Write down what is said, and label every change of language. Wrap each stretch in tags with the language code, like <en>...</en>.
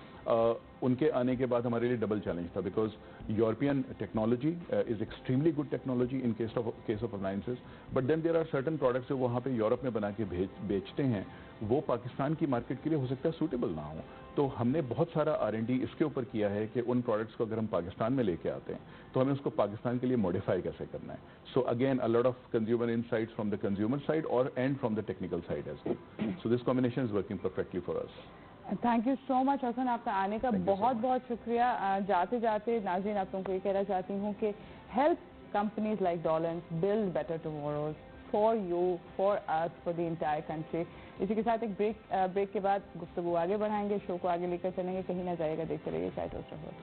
<ur>ان کے آنے کے بعد ہمارے لیے ڈبل چیلنج تھا</ur> <en>because European technology is extremely good technology in case of appliances but then there are certain products</en> <ur>جو وہاں پہ یورپ میں بنا کے بیچتے ہیں وہ پاکستان کی مارکیٹ کے لیے ہو سکتا ہے سوٹیبل نہ ہو. تو ہم نے بہت سارا R&D اس کے اوپر کیا ہے کہ ان پروڈکٹس کو اگر ہم پاکستان میں لے کے آتے ہیں تو ہمیں اس کو پاکستان کے لیے موڈیفائی کیسے کرنا ہے.</ur> <en>So again a lot of consumer insights from the consumer side and from the technical side as well. So this combination is working perfectly for us. Thank you so much</en> <ur>حسن آپ کا آنے کا بہت بہت شکریہ. جاتے جاتے ناظرین آپ لوگوں کو یہ کہنا چاہتی ہوں کہ</ur> <en>Help companies like Dawlance build better tomorrows for you for us for the entire country.</en> <ur>اسی کے ساتھ ایک بریک کے بعد گفتگو آگے بڑھائیں گے, شو کو آگے لے کر چلیں گے, کہیں نہ جائے گا, دیکھتے رہیے چائے ٹوسٹ.</ur>